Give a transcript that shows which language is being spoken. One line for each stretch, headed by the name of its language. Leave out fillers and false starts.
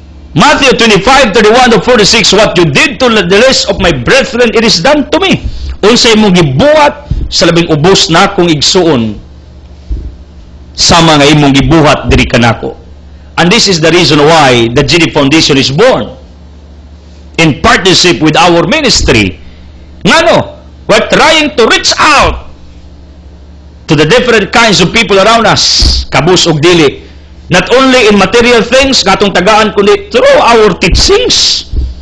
English: Matthew 25:31-46, what you did to the least of my brethren, it is done to me.
Cebuano: Unsay mong gibuhat sa labing ubos na akong igsuon, sama nga imong gibuhat diri kanako.
English: And this is the reason why the GD Foundation is born. In partnership with our ministry. Ngano, we're trying to reach out to the different kinds of people around us,
Cebuano: kabus og dili.
English: Not only in material things,
Cebuano: katong tagaan kundi
English: through our teachings.